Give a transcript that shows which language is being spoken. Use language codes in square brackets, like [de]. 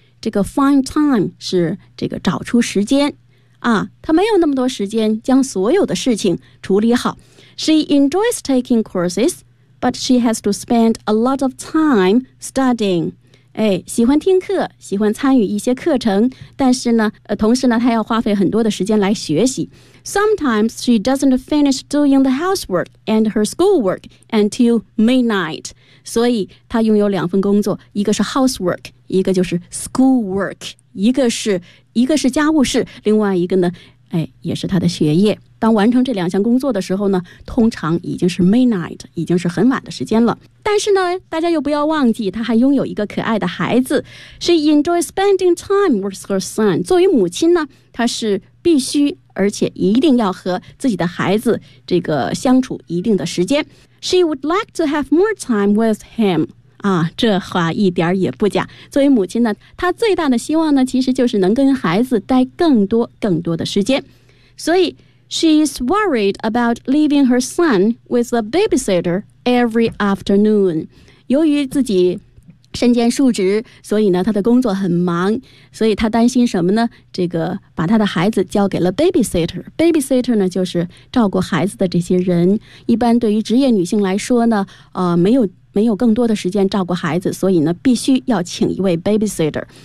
[zh] 这个 find time 是这个找出时间啊，他没有那么多时间将所有的事情处理好。 [en] She enjoys taking courses， but she has to spend a lot of time studying。 [zh] 哎，喜欢听课，喜欢参与一些课程，但是呢，同时呢，她要花费很多的时间来学习。 [en] Sometimes she doesn't finish doing the housework and her schoolwork until midnight. [zh] 所以她拥有两份工作，一个是 housework， 一个就是 schoolwork， 一个是家务事，另外一个呢，哎，也是她的学业。当完成这两项工作的时候呢，通常已经是 midnight， 已经是很晚的时间了。但是呢，大家又不要忘记，她还拥有一个可爱的孩子。 [en] She enjoys spending time with her son. [zh] 作为母亲呢，她是必须而且一定要和自己的孩子这个相处一定的时间。 [en] She would like to have more time with him. [zh] 啊，这话一点也不假。作为母亲呢，她最大的希望呢，其实就是能跟孩子待更多更多的时间。所以 [en] She is worried about leaving her son with a babysitter every afternoon. [zh] 由于自己身兼数职，所以呢，她的工作很忙，所以她担心什么呢？这个把她的孩子交给了 babysitter。babysitter 呢，就是照顾孩子的这些人。一般对于职业女性来说呢，没有更多的时间照顾孩子，所以呢，必须要请一位 babysitter。